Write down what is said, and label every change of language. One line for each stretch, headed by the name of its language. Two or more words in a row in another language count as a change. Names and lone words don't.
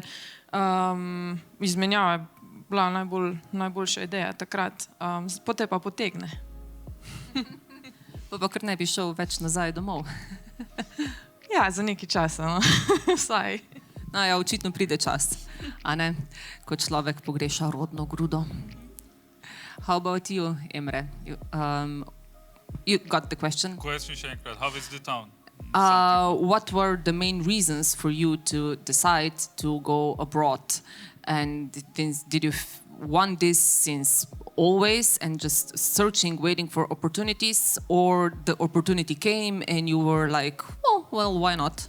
Slovenian: Izmenjava je bila najboljša ideja takrat, potem pa potegne. Pa kar ne bi šel več nazaj domov. Ja, za nekaj časa, no. Vsaj. No ja, očitno pride čas, a ne, ko človek pogreša rodno grudo.
English: How about you, Emre? You got the question?
Slovenian: Question še enkrat,
English: how is the town? What were the main reasons for you to decide to go abroad? And did you want this since always and just searching, waiting for opportunities, or the opportunity came and you were like, oh, well, why not?